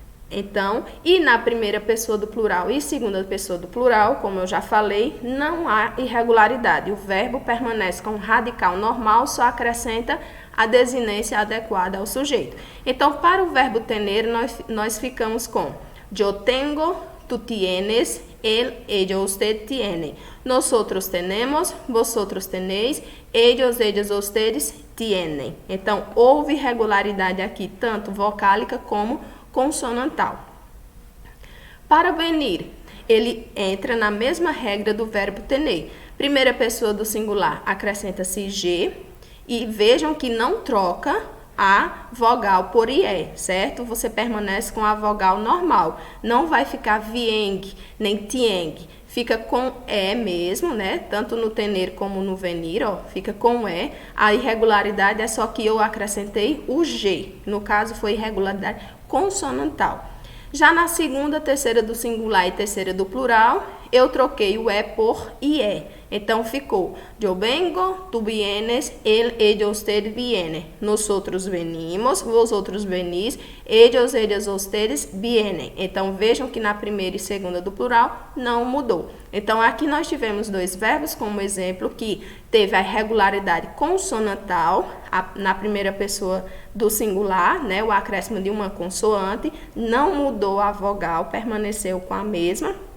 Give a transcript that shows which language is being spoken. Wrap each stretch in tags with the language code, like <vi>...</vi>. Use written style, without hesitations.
<pt>Então, e na primeira pessoa do plural e segunda pessoa do plural, como eu já falei, não há irregularidade. O verbo permanece com o radical normal, só acrescenta a desinência adequada ao sujeito. Então, para o verbo tener, nós ficamos com</pt> <es>yo tengo, tú tienes, él, ella, usted tiene. Nosotros tenemos, vosotros tenéis, ellos, ellas, ustedes tienen.</es> <pt>Então, houve irregularidade aqui, tanto vocálica como consonantal. Para venir, ele entra na mesma regra do verbo tener. Primeira pessoa do singular, acrescenta-se G. E vejam que não troca a vogal por IE, certo? Você permanece com a vogal normal. Não vai ficar vieng, nem tieng. Fica com E mesmo, né? Tanto no tener como no venir, ó. Fica com E. A irregularidade é só que eu acrescentei o G. No caso, foi irregularidade consonantal. Já na segunda, terceira do singular e terceira do plural, eu troquei o E por IE. Então, ficou</pt> <es>yo vengo, tú vienes, él, ella, usted viene. Nosotros venimos, vosotros venís, ellos, ellas, ustedes vienen.</es> <pt>Então, vejam que na primeira e segunda do plural não mudou. Então, aqui nós tivemos dois verbos como exemplo que teve a irregularidade consonantal na primeira pessoa do singular, né, o acréscimo de uma consoante, não mudou a vogal, permaneceu com a mesma.</pt>